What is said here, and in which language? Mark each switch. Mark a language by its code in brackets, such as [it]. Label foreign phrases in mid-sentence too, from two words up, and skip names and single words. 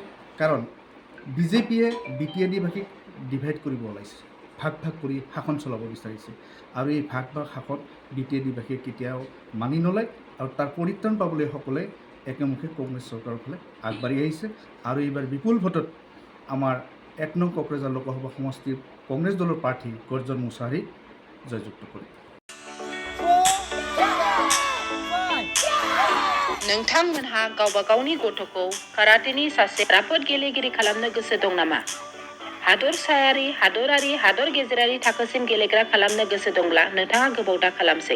[as] কাৰণ বিজেপিয়ে BTADবাসীক ডিভাইড কৰিব ওলাইছে, ভাগ কৰি শাসন চলাব বিচাৰিছে আৰু এই ভাগ শাসন BTADবাসীয়ে কেতিয়াও মানি নলয় আৰু তাৰ পৰিত্ৰাণ পাবলৈ সকলে একেমুখে কংগ্ৰেছ চৰকাৰৰ ফালে আগবাঢ়ি আহিছে আৰু এইবাৰ বিপুল ভোটত আমাৰ ১ নং কোকৰাঝাৰ লোকসভা সমষ্টিৰ কংগ্ৰেছ দলৰ প্ৰাৰ্থী গৰ্জন মুছাহাৰী জয়যুক্ত কৰে। [brx] नोंथांमोनहा गावबा गावनि गथ'खौ काराटेनि सासे राफोद गेलेगिरि खालामनो गोसो दं नामा? हादरसायारि, हादरारि, हादर गेजेरारि थाखोसिम गेलेग्रा खालामनो गोसो दंब्ला नोंथाङा गोबाव दा खालामसै।